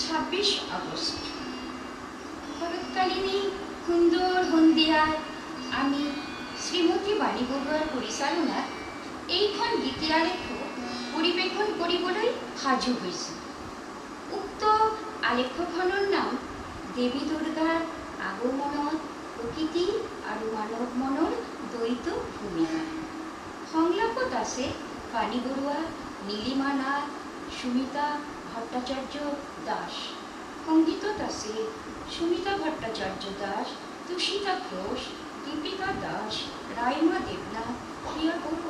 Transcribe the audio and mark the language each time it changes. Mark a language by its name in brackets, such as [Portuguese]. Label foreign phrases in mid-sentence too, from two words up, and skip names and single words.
[Assamese] 26 আগস্ট। শরৎকালিনী সুন্দর সন্ধিয়াত আমি শ্ৰীমতী বাণী বৰুৱাৰ পৰিচালনাত এইখন গীতিআলেখ পৰিৱেশন কৰিবলৈ সাজু হৈছোঁ। উক্ত আলেখখনৰ নাম দেৱী দুৰ্গাৰ আগমনত প্ৰকৃতি আৰু মানৱ মনৰ দ্বৈত ভূমিকা। সংলাপত আছে বাণী বৰুৱা, নীলিমা নাথ, সুমিতা ভট্টাচাৰ্য দাস। সংগীতত আছে সুমিতা ভট্টাচার্য দাস, তুষিতা ঘোষ, দীপিকা দাস, রাইমা দেবনাথ, প্রিয়া বড়ুয়া।